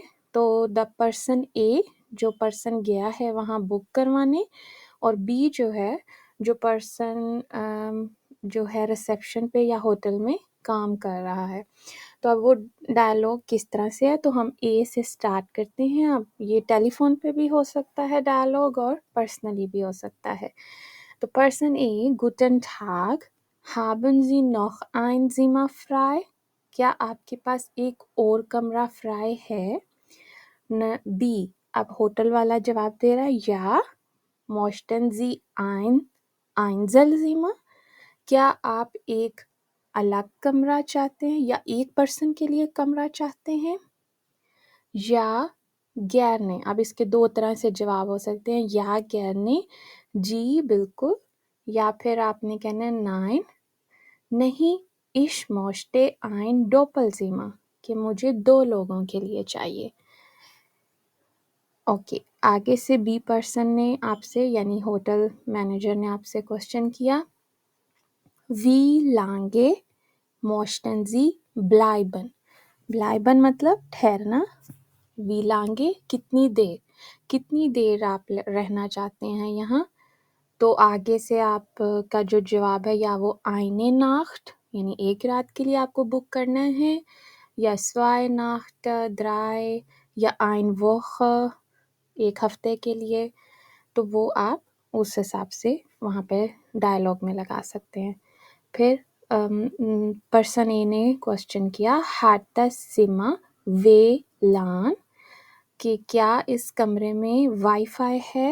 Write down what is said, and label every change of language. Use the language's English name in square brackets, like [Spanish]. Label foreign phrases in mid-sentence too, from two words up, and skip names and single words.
[Hindi] तो [English] the person [Hindi] ए, जो पर्सन गया है वहाँ बुक करवाने, और बी जो है, जो पर्सन जो है रिसेप्शन पे या होटल में काम कर रहा है। तो अब वो डायलॉग किस तरह से है, तो हम ए से स्टार्ट करते हैं। अब ये टेलीफोन पे भी हो सकता है डायलॉग और पर्सनली भी हो सकता है। तो पर्सन ए, [German] Guten Tag, haben Sie noch ein Zimmer frei? [Hindi] क्या आपके पास एक और कमरा फ्राई है? न बी, अब होटल वाला जवाब दे रहा है या [German] möchten Sie ein Einzelzimmer? [Hindi] क्या आप एक अलग कमरा चाहते हैं या एक पर्सन के लिए कमरा चाहते हैं? [German] Ja gerne, [Hindi] अब इसके दो तरह से जवाब हो सकते हैं, [German] Ja gerne, [Hindi] जी बिल्कुल, या फिर आपने कहना है nein, नहीं, [German] ich möchte ein Doppelzimmer, [Hindi] कि मुझे 2 लोगों के लिए चाहिए। ओके, आगे से बी पर्सन ने आपसे यानी [English] hotel manager [Hindi] ने आपसे क्वेश्चन किया, [German] wie lange möchten Sie bleiben? [Hindi] bleiben मतलब ठहरना, [German] wie lange [Hindi] कितनी देर आप रहना चाहते हैं यहाँ। तो आगे से आप का जो जवाब है, या वो [German] eine Nacht [Hindi] यानी एक रात के लिए आपको बुक करना है, या [German] zwei Nacht, [Hindi] 3, या [German] ein Woche [Hindi] एक हफ्ते के लिए, तो वो आप उस हिसाब से वहाँ पे डायलॉग में लगा सकते हैं। फिर पर्सन ए ने क्वेश्चन किया, [German] hat das Zimmer WLAN, [Hindi] कि क्या इस कमरे में वाईफाई है?